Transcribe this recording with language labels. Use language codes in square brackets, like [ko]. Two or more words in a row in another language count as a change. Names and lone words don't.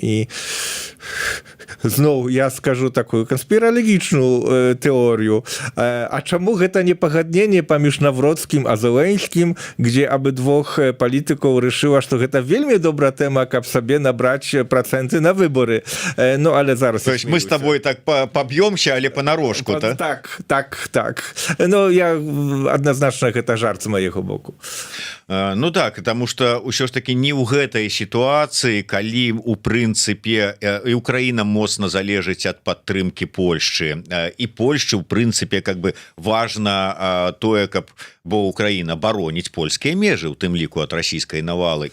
[be] І зноў я скажу такую канспіралагічную тэорыю. А чаму гэта не пагадненне паміж Навроцкім а Зеленскім, дзе абыдвох палітыкаў рашыла, што гэта вельмі добрая тэма, каб сабе набраць працэнты на выборы. Ну, але зараз... [ru] То есть мы с тобой так побьемся, але понарошку, [be] так? Так. Ну, я адназначна гэта жарт з майго боку. Ну так, [ru] потому что [be] ўсё ж таки не ў гэтай сітуацыі, калі у прынцыпе і Украіна моцна залежыць ад падтрымки Польшчы, і Польшчы у прынцыпе [ru] как бы [be] важна тое, каб бо Украіна бароніць польскія межы, у тым ліку ад расійскай навалы.